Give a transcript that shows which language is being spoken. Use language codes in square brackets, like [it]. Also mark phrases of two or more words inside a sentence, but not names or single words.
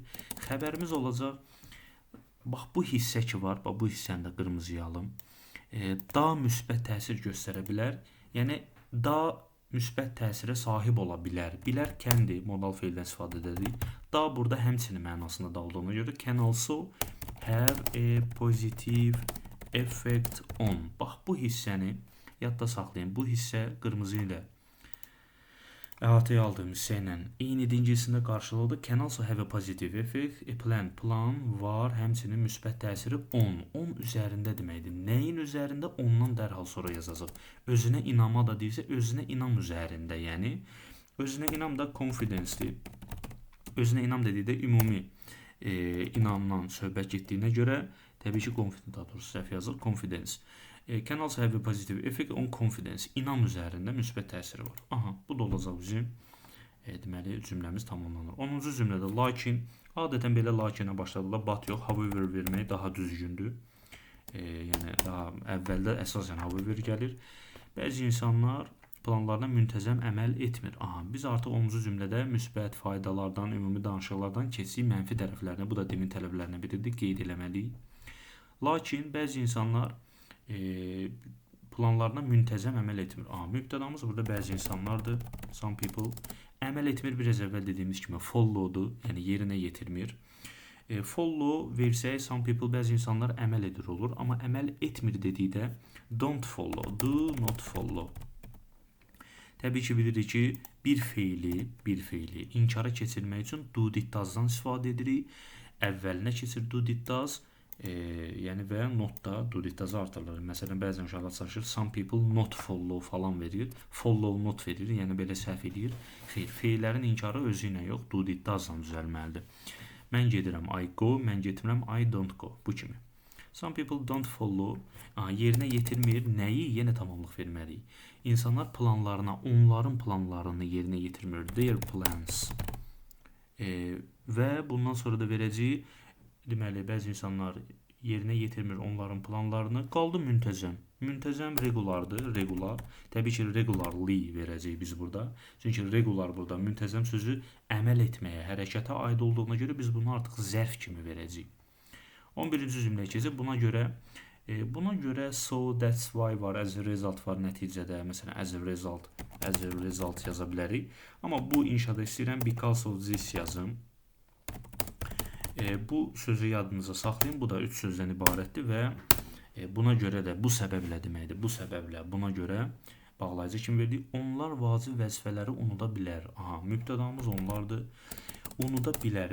[az] Xəbərimiz olacaq, bax bu hissə ki var, bax bu hissəni də qırmızıya alım. Da müsbət təsir göstərə bilər, yəni da müsbət təsirə sahib ola bilər. Bilərkəndir, modal feildən istifadə edirik. Da burada həmçinin mənasında da olduğuna görə [en] can also have a positive effect on. [az] Bax bu hissəni yadda saxlayın. Bu hissə qırmızı ilə əhatəyə aldığım hissə ilə eynincilsində qarşılıqlı. [en] Can also have a positive effect. [az] Plan var, həmçinin müsbət təsiri on. 10 üzərində deməkdir. Nəyin üzərində? Ondan dərhal sonra yazacaq. Özünə inama da deyirsə, özünə inam üzərində, yəni özünə inam da confidence-dir. Özünə inam dedikdə ümumi inamdan söhbət getdiyinə görə təbii ki, confidence səhv yazılır, confidence. [en] Can also have a positive effect on confidence. [az] İnam üzərində müsbət təsiri var. Aha, bu da olacaq bizim deməli cümləmiz tamamlanır. 10-cu cümlədə lakin, adətən belə lakinə başladılar, but yox, however vermək daha düzgündür. Yəni daha əvvəldə əsasən however gəlir. Bəzi insanlar planlarına müntəzəm əməl etmir. Aha, biz artıq 10-cu cümlədə müsbət faydalardan, ümumi danışıqlardan keçsək mənfi tərəflərinə, bu da demin tələblərinə biridir, qeyd eləməliyik. Lakin bəzi insanlar planlarına müntəzəm əməl etmir. Mübtədamız burada bəzi insanlardır. [en] Some people. [az] Əməl etmir biraz əvvəl dediyimiz kimi follow'dur, yəni yerinə yetirmir. Follow versək [en] some people [az] bəzi insanlar əməl edir olur, amma əməl etmir dedikdə [en] don't follow, do not follow. [az] Təbii ki, bilirik ki, bir feili inkara keçirmək üçün [en] do did does-dan [az] istifadə edirik. Əvvəlinə keçir [en] do did does. [az] Yəni və ya notda [en] do did does [az] artırılır. Məsələn, bəzən uşaqlar çalışır, [en] some people not follow [az] falan verir. Follow not verir, yəni belə səhv edir. Xeyr, feillərin inkarı özü ilə yox, [en] do did does-dan [az] düzəlməlidir. Mən gedirəm, [en] I go, [az] mən getmirəm, [en] I don't go. [az] Bu kimi. [en] Some people don't follow. [az] Yerinə yetirmir. Nəyi? Yenə tamamlıq verməliyik. İnsanlar planlarına, onların planlarını yerinə yetirmir. [en] Their plans. [az] Və bundan sonra da verəcəyik. Deməli, bəzi insanlar yerinə yetirmir onların planlarını. Qaldı müntəzəm. Müntəzəm regulardır, regular. Təbii ki, regularly verəcəyik biz burada. Çünki regular burada müntəzəm sözü əməl etməyə, hərəkətə aid olduğuna görə biz bunu artıq zərf kimi verəcəyik. 11-ci cümləyə keçib buna görə [en] so, that's why [az] var, [en] as a result [az] var nəticədə. Məsələn, [en] as a result [az] yaza bilərik. Amma bu inşada istəyirəm [en] because of this [az] yazım. Bu sözü yadınıza saxlayın. Bu da 3 sözdən ibarətdir və buna görə də, bu səbəblə deməkdir. Bu səbəblə, buna görə bağlayıcı kimi verdik. Onlar vacib vəzifələri unuda bilər. Mübtədamız onlardır. Unuda bilər.